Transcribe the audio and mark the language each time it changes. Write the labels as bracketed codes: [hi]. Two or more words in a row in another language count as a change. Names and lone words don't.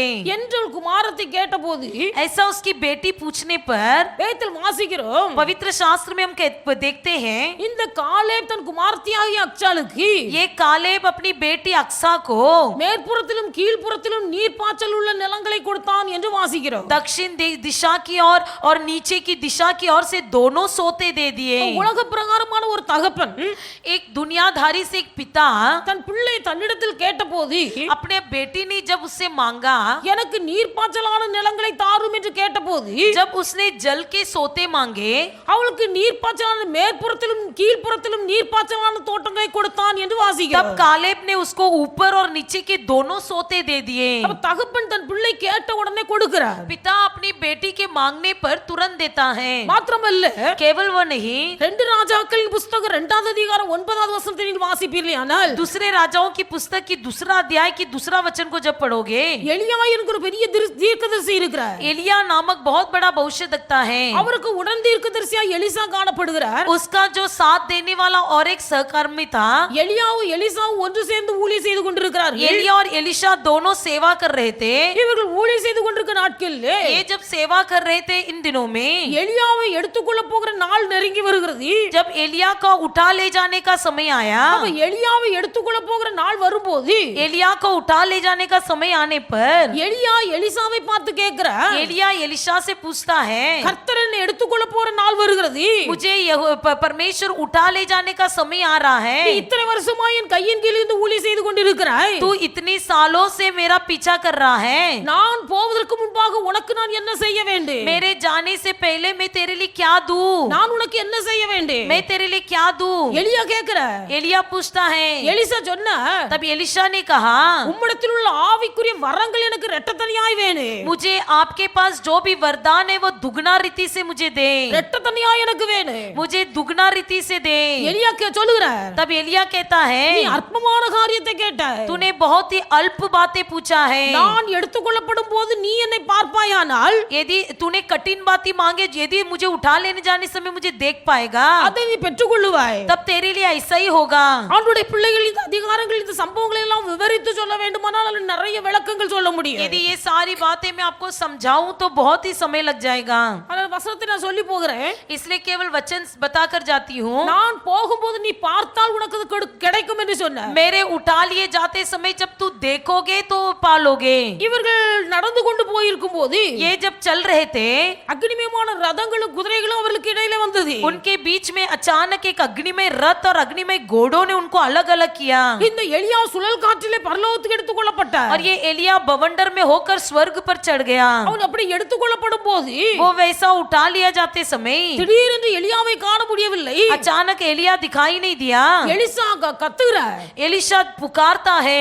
[ta] என்று குமாரத்தை கேட்டபோது, [hi] ऐसा उसकी बेटी पूछने पर [ta] வேதத்தில் வாசிக்கிறோம், [hi] पवित्र शास्त्र में हम देखते हैं, [ta] இந்த காலேப் தன் குமாரத்தியாகிய அக்சாளுக்கு, [hi] ये कालेब अपनी बेटी अक्सा को [ta] மேற்புறத்திலும் கீழ்ப்புறத்திலும் நீர்ப்பாய்ச்சல் உள்ள நிலங்களை கொடுத்தான் என்று வாசிக்கிறோம். [hi] दक्षिण दिशा की ओर और नीचे की दिशा की ओर से दोनों सोते दे दिए. [ta] உலக பிரகாரமான ஒரு தகப்பன், [hi] एक दुनियाधारी से एक पिता [ta] தன் பிள்ளை தன்னிடத்தில் கேட்டபோது, [hi] अपने बेटी ने जब उससे मांगा, [ta] எனக்கு நீர்ப்பாய்ச்சலான நிலங்களை தாரும் என்று கேட்டபோது, [hi] जब उसने जल के सोते मांगे, [ta] அவளுக்கு நீர்ப்பாய்ச்சலான மேற்புறத்திலும் கீழ்ப்புறத்திலும் நீர்ப்பாய்ச்சலான தோட்டங்களை கொடுத்தான் என்று வாசிக்கிறோம். [hi] तब कालेब ने उसको ऊपर और नीचे के दोनों सोते दे दिए। [ta] அப்ப தகப்பன் தன் பிள்ளை கேட்ட உடனே கொடுக்கிறார். [hi] पिता अपनी बेटी के मांगने पर तुरंत देता है। [ta] மாத்திரமல்ல, [hi] केवल वो नहीं, [ta] 2 ராஜாக்களின் புத்தகம் 2வது அதிகாரம் 9வது வசனத்தை நீங்கள் வாசிப்பீர்களானால், [hi] दूसरे राजाओं की पुस्तक की दूसरा अध्याय की दूसरा वचन को जब पढ़ोगे, [ta] எலியா என்கிற பெரிய தீர்க்கதரிசி இருக்கிறார். [hi] एलिया नामक बहुत बड़ा भविष्यद्वक्ता है। [ta] அவருக்கு உடன் தீர்க்கதரிசியா எலிசா காணப்படுகிறார். [hi] उसका जो साथ देने वाला और एक सहकर्मी था, [ta] எலியாவும் எலிசாவும் ஒன்று சேர்ந்து ஊழியம் செய்து கொண்டிருக்கிறார்கள். [hi] एलिया और एलिशा दोनों सेवा कर रहे थे। [ta] இவர்கள் ஊழியம் செய்து கொண்டிருக்கிற நாட்களிலே [hi] ये जब सेवा कर रहे थे इन दिनों में, [ta] எலியாவை எடுத்துக்கொள்ள போகிற நாள் நெருங்கி வருகிறது. [hi] जब एलिया का उठा ले जाने का समय आया, [ta] அப்ப எலியாவை எடுத்துக்கொள்ள போகிற நாள் வரும்போது [hi] एलिया को उठा ले जाने का समय आने पर [ta] எலியா எலிசாவை பார்த்து கேட்கிறார், [hi] एलिया एलिशा से पूछता है, [ta] கர்த்தர் என்னை எடுத்துக்கொள்ள போற நாள் வருகிறது. [hi] मुझे परमेश्वर उठा ले जाने का समय आ रहा [ta] நீ [hi] है। [ta] இத்தனை வருஷமா என் கையின் கீழ் இருந்து ஊழியம் செய்து கொண்டிருக்கிறாய். [hi] तू इतनी सालों से मेरा पीछा कर रहा है। [ta] நான் போவதற்கு முன்பாக உனக்கு நான் என்ன செய்ய வேண்டும்? [hi] मेरे जाने से पहले मैं तेरे लिए क्या दूं? [ta] நான் உனக்கு என்ன செய்ய வேண்டும்? [hi] मैं तेरे लिए क्या दूं? [ta] எலியா கேக்குறார். [hi] एलिया पूछता है। [ta] எலிசா சொன்னா, [hi] तब एलिशा ने कहा, [ta] உம்மிடத்தில் உள்ள ஆவிக்குரிய வரங்கள் எனக்கு இரட்டத்தனியாய் வேணும். [hi] मुझे आपके पास जो भी वरदान है वो दुगना रीति से मुझे दे। [ta] இரட்டத்தனியாய் எனக்கு வேணும். [hi] मुझे दुगना रीति से दे। [ta] எலியா சொல்லுகிறார், [hi] तब एलिया कहता [ta] நீ [hi] है, [ta] அற்பமான காரியத்தை கேட்டாய். [hi] तूने बहुत ही अल्प बातें पूछा है। [ta] நான் எடுத்துக்கொள்ளப்படும் போது நீ என்னை பார்ப்பாயானால் [hi] यदि तूने कठिन बातें मांगे, यदि मुझे उठा लेने जाने समय मुझे देख पाएगा, [ta] அதை நீ பெற்றுக்கொள்ளுவாய். [hi] तब तेरे लिए ऐसा ही होगा। [ta] ஆண்டுடைய பிள்ளைகள் இந்த அதிகாரங்கள் இந்த சம்பவங்களை எல்லாம் விவரித்து சொல்ல வேண்டுமானால் அதில் நிறைய விளக்கங்கள் சொல்ல முடியும். [hi] यदि ये सारी बातें मैं आपको समझाऊं तो बहुत ही समय लग जाएगा, [ta] ஆனால் வசனத்தை நான் சொல்லி போகிறேன். [hi] इसलिए केवल वचन बताकर जाती हूँ। [ta] நான் போகும்போது நீ பார்த்தால் உனக்கு அது கிடைக்கும் என்று சொன்னார். [hi] मेरे उठा लिए जाते समय जब तू देखोगे तो पालोगे। [ta] இவர்கள் நடந்து கொண்டு போயிருக்கும் போது [hi] ये जब चल रहे थे, [ta] அக்னிமயமான ரதங்களும் குதிரைகளும் அவர்களுக்கு இடையில வந்தது. [hi] उनके बीच में अचानक एक अग्निमय रथ और अग्निमय घोड़ों ने उनको अलग अलग किया। [ta] இந்த எலியா சுழல் காற்றிலே பரலோகத்துக்கு எடுத்துக்கொள்ளப்பட்டார். [hi] और ये एलिया बवंडर में होकर स्वर्ग पर चढ़ गया। [ta] அவன் அப்படி எடுத்துக்கொள்ளப்படும் போது [hi] वो वैसा उठा लिया जाते समय [ta] திடீரென்று எலியாவை காண முடியவில்லை. [hi] अचानक एलिया दिखाई नहीं दिया। [ta] எலிசா கத்துகிறார், [hi] एलिशा पुकारता है,